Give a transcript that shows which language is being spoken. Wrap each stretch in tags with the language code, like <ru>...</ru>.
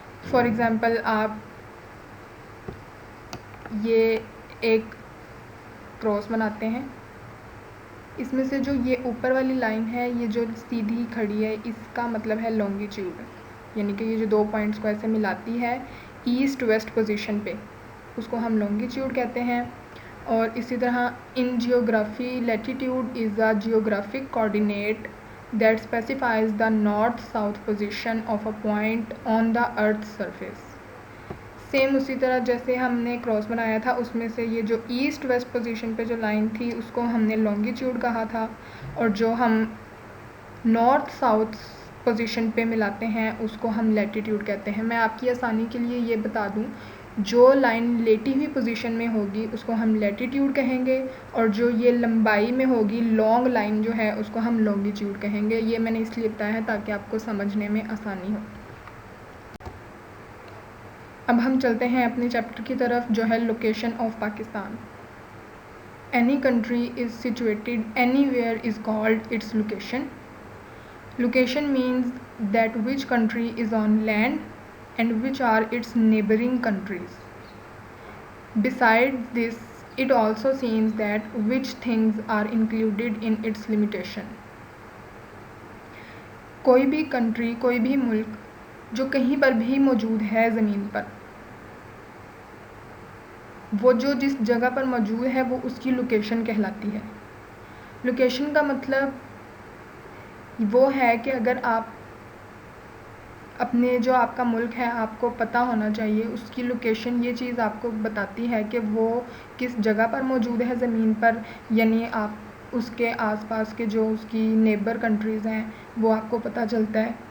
<en>for example</en> <ur>آپ یہ ایک کراس بناتے ہیں. اس میں سے جو یہ اوپر والی لائن ہے یہ جو سیدھی کھڑی ہے اس کا مطلب ہے لانگیٹیوڈ, یعنی کہ یہ جو دو پوائنٹس کو ایسے ملاتی ہے ایسٹ ویسٹ پوزیشن پہ اس کو ہم لانگیٹیوڈ کہتے ہیں. اور اسی طرح</ur> <en>In geography latitude is a geographic coordinate that specifies the north south position of a point on the earth surface.</en> <ur>Same اسی طرح جیسے ہم نے کراس بنایا تھا اس میں سے یہ جو ایسٹ ویسٹ پوزیشن پہ جو لائن تھی اس کو ہم نے لانگیٹیوڈ کہا تھا, اور جو ہم نارتھ ساؤتھ پوزیشن پہ ملاتے ہیں اس کو ہم لیٹیٹیوڈ کہتے ہیں. میں آپ کی آسانی کے لیے یہ بتا دوں, جو لائن لیٹی ہوئی پوزیشن میں ہوگی اس کو ہم لیٹیٹیوڈ کہیں گے, اور جو یہ لمبائی میں ہوگی لانگ لائن جو ہے اس کو ہم لانگیٹیوڈ کہیں گے. یہ میں نے اس لیے بتایا ہے تاکہ آپ کو سمجھنے میں آسانی ہو. اب ہم چلتے ہیں اپنے چیپٹر کی طرف جو ہے location of Pakistan.</ur> <en>Any country is situated anywhere is called its location. Location means that which country is on land and which are its neighbouring countries. Besides this, it also seems that which things are included in its limitation.</en> <ur>کوئی بھی country, کوئی بھی ملک جو کہیں پر بھی موجود ہے زمین پر, وہ جو جس جگہ پر موجود ہے وہ اس کی لوکیشن کہلاتی ہے. لوکیشن کا مطلب وہ ہے کہ اگر آپ اپنے جو آپ کا ملک ہے آپ کو پتہ ہونا چاہیے اس کی لوکیشن, یہ چیز آپ کو بتاتی ہے کہ وہ کس جگہ پر موجود ہے زمین پر, یعنی آپ اس کے آس پاس کے جو اس کی نیبر کنٹریز ہیں وہ آپ کو پتہ چلتا ہے.</ur>